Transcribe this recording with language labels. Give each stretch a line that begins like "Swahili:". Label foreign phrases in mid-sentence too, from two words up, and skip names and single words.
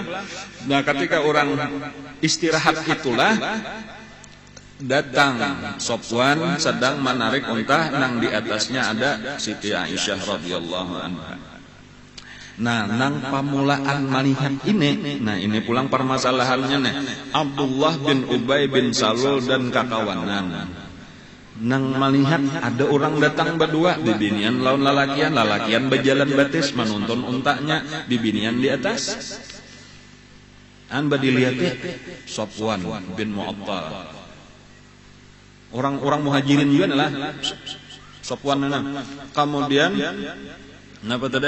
Banjar: Nah, ketika orang istirahat itulah datang Sofwan sedang menarik unta nang di atasnya ada Siti Aisyah
Arabic: radhiyallahu anha.
Banjar: Nah, nang pamulaan melihat ini, nah ini pulang permasalahannya nih. Abdullah bin Ubay bin Salul dan kakawanan. Nang melihat ada orang datang berdua, bibinian lawan lalakian berjalan batis menuntun untanya, bibinian di atas. Badilihatnya Sofwan bin Mu'attal. Orang muhajirin juga adalah Sofwan kemudian napa tadi?